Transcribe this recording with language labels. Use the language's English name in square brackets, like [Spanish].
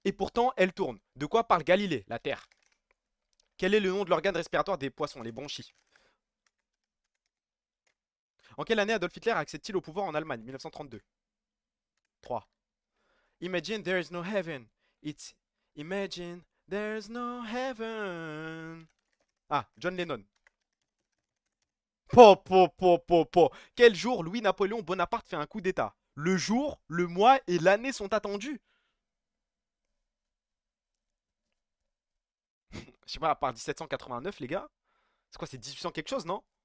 [French] Et pourtant, elle tourne. De quoi parle Galilée, la Terre? Quel est le nom de l'organe respiratoire des poissons, les bronchies? En quelle année Adolf Hitler accède-t-il au pouvoir en Allemagne? 1932. 3. [English] Imagine there is no heaven. It's imagine there's no heaven. [French] Ah, John Lennon. Po, po, po, po, po. Quel jour Louis-Napoléon Bonaparte fait un coup d'état? Le jour, le mois et l'année sont attendus. Je sais pas, à part 1789, les gars. C'est quoi, c'est 1800 quelque chose, non?